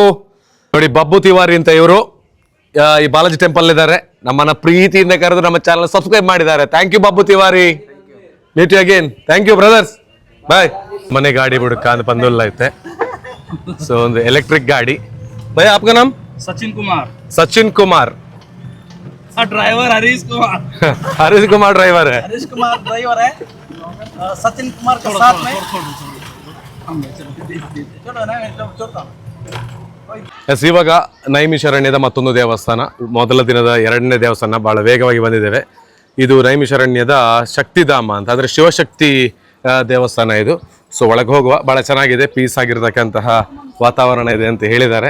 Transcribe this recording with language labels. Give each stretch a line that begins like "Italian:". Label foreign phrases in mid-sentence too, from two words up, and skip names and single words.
Kannada: ನೋಡಿ ಬಬ್ಬು ತಿವಾರಿ ಅಂತ ಇವರು ಈ ಬಾಲಾಜಿ ಟೆಂಪಲ್ ಇದ್ದಾರೆ. ನಮ್ಮನ್ನ ಪ್ರೀತಿಯಿಂದ ಕರೆದು ನಮ್ಮ ಚಾನಲ್ ಸಬ್ಸ್ಕ್ರೈಬ್ ಮಾಡಿದ್ದಾರೆ.
English: Thank you Babbu Tiwari. Meet you again. Thank you brothers, bye. ಮನೆ ಗಾಡಿ ಬಿಡುಕ ಅಂತ ಬಂದಲ್ಲ ಐತೆ. ಸೊ ಒಂದು ಎಲೆಕ್ಟ್ರಿಕ್ ಗಾಡಿ.
Hindi: ಭಯ आपका नाम? सचिन कुमार. सचिन कुमार. ड्राइवर हरीश कुमार. हरीश कुमार ड्राइवर है. हरीश कुमार ड्राइवर है. सचिन कुमार के साथ में
Kannada: ಎಸ್, ಇವಾಗ ನೈಮಿಷಾರಣ್ಯದ ಮತ್ತೊಂದು ದೇವಸ್ಥಾನ, ಮೊದಲ ದಿನದ 2ನೇ ದೇವಸ್ಥಾನ ಬಹಳ ವೇಗವಾಗಿ ಬಂದಿದ್ದೇವೆ. ಇದು ನೈಮಿಷಾರಣ್ಯದ ಶಕ್ತಿಧಾಮ ಅಂತ, ಅಂದರೆ ಶಿವಶಕ್ತಿ ದೇವಸ್ಥಾನ ಇದು. ಸೊ ಒಳಗೆ ಹೋಗುವ, ಬಹಳ ಚೆನ್ನಾಗಿದೆ, ಪೀಸ್ ಆಗಿರ್ತಕ್ಕಂತಹ ವಾತಾವರಣ ಇದೆ ಅಂತ ಹೇಳಿದ್ದಾರೆ.